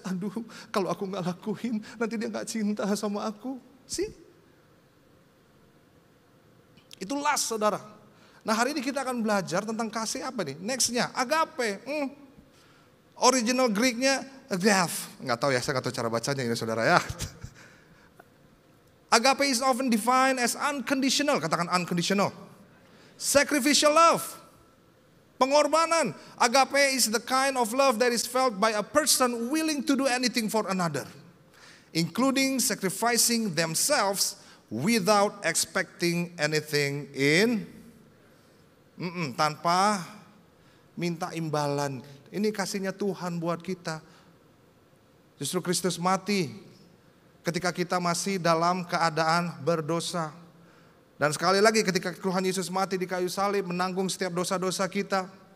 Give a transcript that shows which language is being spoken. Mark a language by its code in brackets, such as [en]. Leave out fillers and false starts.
[id] Aduh, kalau aku gak lakuin, nanti dia gak cinta sama aku. Itu lust saudara. Nah hari ini kita akan belajar tentang kasih apa nih? Nextnya, agape. Original Greeknya agape. Nggak tahu ya, saya nggak tahu cara bacanya ini saudara ya. [en] Agape is often defined as unconditional, [id] katakan [en] unconditional. Sacrificial love, [id] pengorbanan. [en] Agape is the kind of love that is felt by a person willing to do anything for another, including sacrificing themselves without expecting anything in [id] tanpa minta imbalan. Ini kasihnya Tuhan buat kita. Justru Kristus mati ketika kita masih dalam keadaan berdosa. Dan sekali lagi ketika Tuhan Yesus mati di kayu salib menanggung setiap dosa-dosa kita.